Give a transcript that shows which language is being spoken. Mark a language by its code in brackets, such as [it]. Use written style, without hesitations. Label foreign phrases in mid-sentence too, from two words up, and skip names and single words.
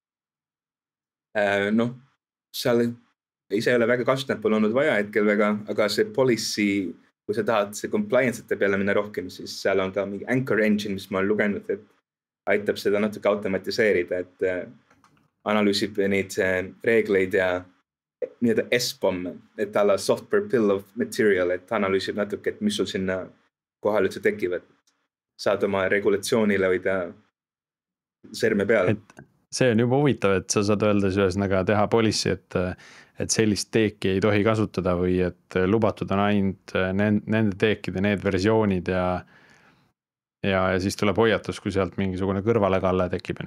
[et] Seal ise ei ole väga kasutanud, pole olnud vaja hetkel väga, aga see policy, kui sa tahad see compliance'ite peale minna rohkem, siis seal on ka mingi Anchor Engine, mis ma olen lugenud, et aitab seda natuke automatiseerida, et analüüsib neid reegleid ja nii-öelda SBOM, et [en] software bill of material, [et] et analüüsib natuke, et mis sul sinna kohal üldse tekivad. Saad oma regulatsioonile hoida sõrme peale. See on juba huvitav, et sa saad öelda ühesõnaga teha policy, et sellist teeki ei tohi kasutada või et lubatud on ainult nende teekide need versioonid ja siis tuleb hoiatus, kui sealt mingisugune kõrvalekalle tekib.